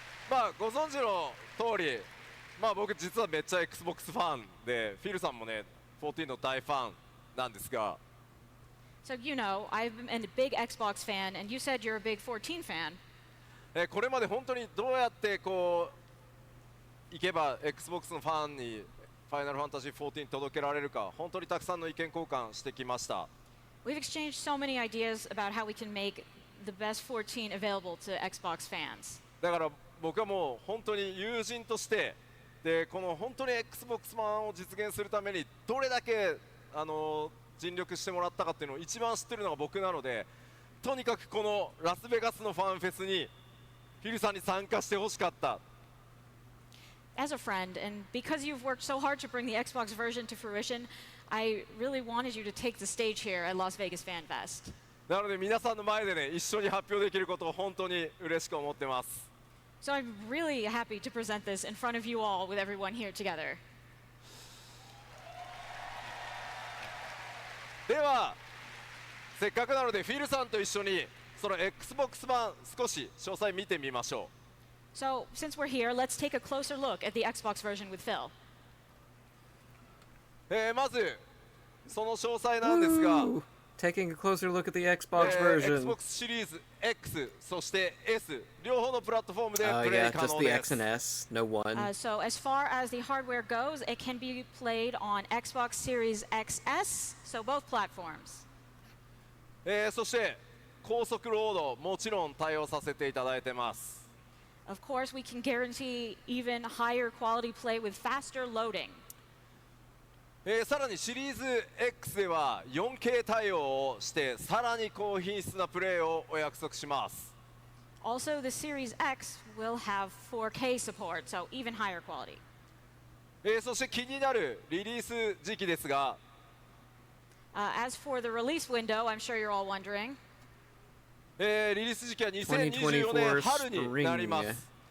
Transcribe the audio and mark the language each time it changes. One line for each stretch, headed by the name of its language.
Japanese: まあご存知の通りまあ僕実はめっちゃ XBOX ファンでフィルさんもね14の大ファンなんですが
English: So, you know, I'm a big Xbox fan, and you said you're a big 14 fan.
Japanese: これまで本当にどうやってこういけば XBOX のファンにファイナルファンタジー14届けられるか本当にたくさんの意見交換してきました
English: We've exchanged so many ideas about how we can make the best 14 available to Xbox fans.
Japanese: だから僕はもう本当に友人としてでこの本当に XBOX 版を実現するためにどれだけ尽力してもらったかっていうのを一番知ってるのが僕なのでとにかくこのラスベガスのファンフェスにフィルさんに参加してほしかった
English: As a friend, and because you've worked so hard to bring the Xbox version to fruition, I really wanted you to take the stage here at Las Vegas Fan Fest.
Japanese: なので皆さんの前でね一緒に発表できることを本当に嬉しく思ってます
English: So I'm really happy to present this in front of you all with everyone here together.
Japanese: ではせっかくなのでフィルさんと一緒にその XBOX 版少し詳細見てみましょ
English: So, since we're here, let's take a closer look at the Xbox version with Phil.
Japanese: うまずその詳細なんですが
English: Woo! Taking a closer look at the Xbox version.
Japanese: Xbox シリーズ X そして S 両方のプラットフォームでプレイ
English: Yeah,
Japanese: 可
English: just
Japanese: 能
English: the
Japanese: で
English: X
Japanese: す
English: and S, no one. So, as far as the hardware goes, it can be played on Xbox Series XS, so both platforms.
Japanese: そして高速ロードもちろん対応させていただいてます
English: Of course, we can guarantee even higher quality play with faster loading.
Japanese: さらにシリーズ X では 4K 対応をしてさらに高品質なプレイをお約束します
English: Also, the Series X will have 4K support, so even higher quality.
Japanese: そして気になるリリース時期ですが
English: As for the release window, I'm sure you're all wondering.
Japanese: リリース時期は2024年春になります